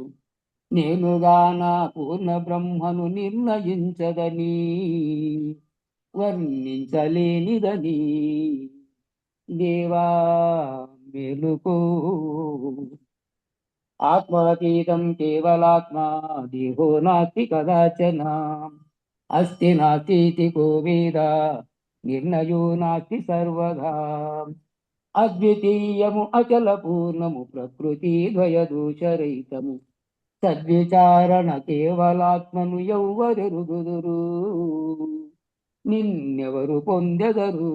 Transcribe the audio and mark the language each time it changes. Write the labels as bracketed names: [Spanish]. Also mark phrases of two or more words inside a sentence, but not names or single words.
[Telugu] నేనుగాన పూర్ణ బ్రహ్మను నిర్ణయించదని వర్ణించలేనిదని. దేవా మేలుకో. [Sanskrit] ఆత్మాతీతం కేవలాత్మా దేహో నాస్తి కదాచన. అస్తి నాస్తి కో వేద నిర్ణయో నాస్తి సర్వదా. [Telugu] అద్వితీయము అచల పూర్ణము ప్రకృతి ద్వయదోషరహితము. సద్విచారణ కేవలాత్మను ఎవ్వరెరుగుదురు నిన్నెవరు పొందెదరు.